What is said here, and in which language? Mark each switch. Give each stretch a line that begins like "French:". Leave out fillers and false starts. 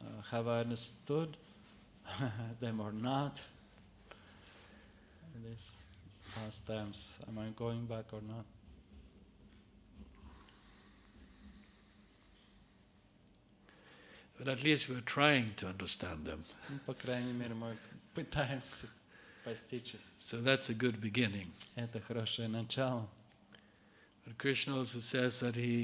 English: Have I understood them or not? In these past times, am I going back or not? But at least we're trying to understand them.
Russian: По крайней мере, мы пытаемся постичь.
English: So that's a good beginning.
Russian: Это хорошее начало.
English: But Krishna also says that